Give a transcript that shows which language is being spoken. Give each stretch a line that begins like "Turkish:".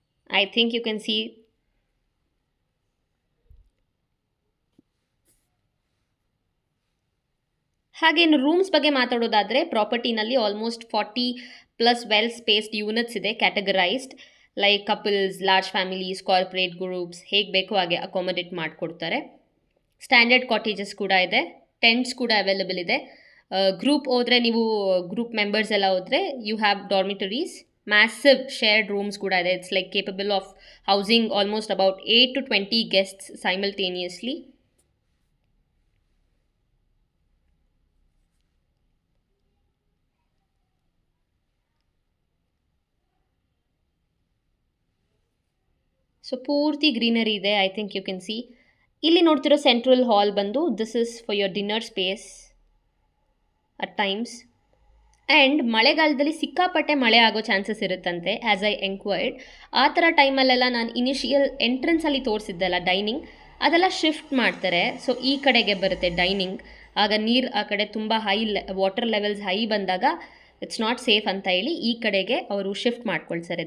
English: I think you can see
Kannada: ಹಾಗೆ ಇನ್ನು rooms ಬಗ್ಗೆ ಮಾತಾಡೋದಾದರೆ ಪ್ರಾಪರ್ಟಿನಲ್ಲಿ almost 40 plus well spaced units ಇದೆ,
English: categorized like couples, large families, corporate groups,
Kannada: ಹೇಗೆ ಬೇಕೋ ಹಾಗೆ ಅಕಾಮಡೇಟ್ ಮಾಡಿಕೊಡ್ತಾರೆ. ಸ್ಟ್ಯಾಂಡರ್ಡ್ ಕಾಟೇಜಸ್ ಕೂಡ ಇದೆ, ಟೆಂಟ್ಸ್ ಕೂಡ ಅವೈಲೇಬಲ್ ಇದೆ. ಗ್ರೂಪ್ ಹೋದರೆ ನೀವು ಗ್ರೂಪ್ ಮೆಂಬರ್ಸ್ ಎಲ್ಲ ಹೋದರೆ
English: You have dormitories. Massive shared rooms
Kannada: kuda ide.
English: It's like capable of housing almost about 8 to 20 guests simultaneously.
Kannada: So ಪೂರ್ತಿ ಗ್ರೀನರಿ ಇದೆ.
English: I think you can see.
Kannada: ಇಲ್ಲಿ ನೋಡ್ತಿರೋ ಸೆಂಟ್ರಲ್ ಹಾಲ್ ಬಂದು
English: this is for your dinner space at times.
Kannada: And ಮಳೆಗಾಲದಲ್ಲಿ ಸಿಕ್ಕಾಪಟ್ಟೆ ಮಳೆ ಆಗೋ chances ಇರುತ್ತಂತೆ
English: As I enquired.
Kannada: ಆ ಥರ ಟೈಮಲ್ಲೆಲ್ಲ ನಾನು ಇನಿಷಿಯಲ್ ಎಂಟ್ರೆನ್ಸಲ್ಲಿ ತೋರಿಸಿದ್ದೆಲ್ಲ ಡೈನಿಂಗ್ ಅದೆಲ್ಲ ಶಿಫ್ಟ್ ಮಾಡ್ತಾರೆ. ಸೊ ಈ ಕಡೆಗೆ ಬರುತ್ತೆ ಡೈನಿಂಗ್ ಆಗ ನೀರು ಆ ಕಡೆ ತುಂಬ ವಾಟರ್ ಲೆವೆಲ್ಸ್ ಹೈ ಬಂದಾಗ
English: it's not safe
Kannada: ಅಂತ ಹೇಳಿ ಈ ಕಡೆಗೆ ಅವರು ಶಿಫ್ಟ್ ಮಾಡ್ಕೊಳ್ತಾರೆ.